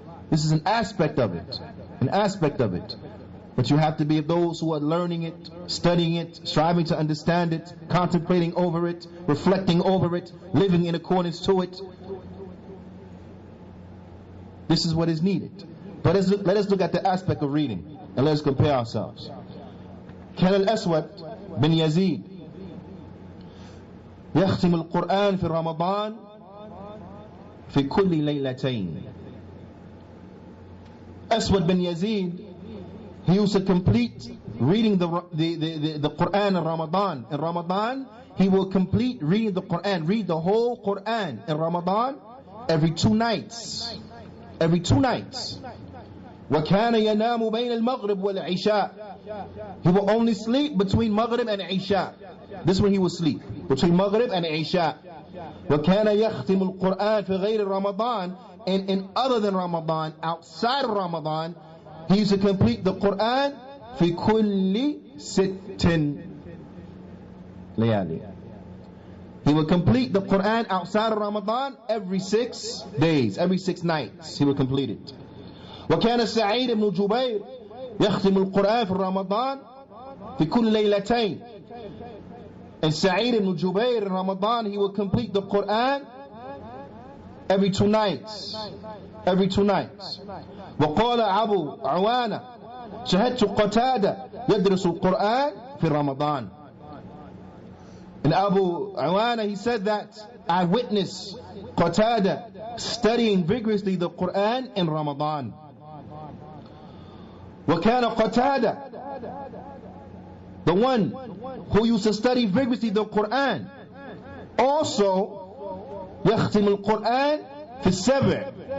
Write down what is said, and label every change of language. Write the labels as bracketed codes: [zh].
[en] This is an aspect of it. An aspect of it. But you have to be of those who are learning it, studying it, striving to understand it, contemplating over it, reflecting over it, living in accordance to it. This is what is needed. But let us look at the aspect of reading, and let us compare ourselves. [ar] كان الأسود بن يزيد يختم القرآن في رمضان في كل ليلتين. [en] Aswad bin Yazid, he used to complete reading the Qur'an in Ramadan. In Ramadan, he will complete reading the Qur'an, read the whole Qur'an in Ramadan every 2 nights. Every 2 nights. [ar] وَكَانَ يَنَامُ بَيْنَ الْمَغْرِبِ وَالْعِشَاءِ. [en] He will only sleep between Maghrib and Isha. This is when he will sleep, between Maghrib and Isha. [ar] وَكَانَ يَخْتِمُ الْقُرْآنِ فِي غَيْرِ رَمَضَانِ. [en] And in other than Ramadan, outside of Ramadan, he used to complete the Qur'an [ar] في كل 6 ليالي. [en] He would complete the Qur'an outside of Ramadan every 6 days, every 6 nights he would complete it. [ar] وكان سعيد بن جبير يختم القرآن في رمضان في كل ليلتين. [en] And Sa'id ibn Jubair in Ramadan, he would complete the Qur'an every 2 nights. Every 2 nights. [ar] وقال أبو عوانة شهدت قتادة يدرس القرآن في رمضان. [en] And Abu Juyaanee, he said that I witnessed Qatada studying vigorously the Qur'an in Ramadan. [ar] وَكَانَ قَتَادَ, [en] the one who used to study vigorously the Qur'an, also [ar] يختم القرآن في السبع.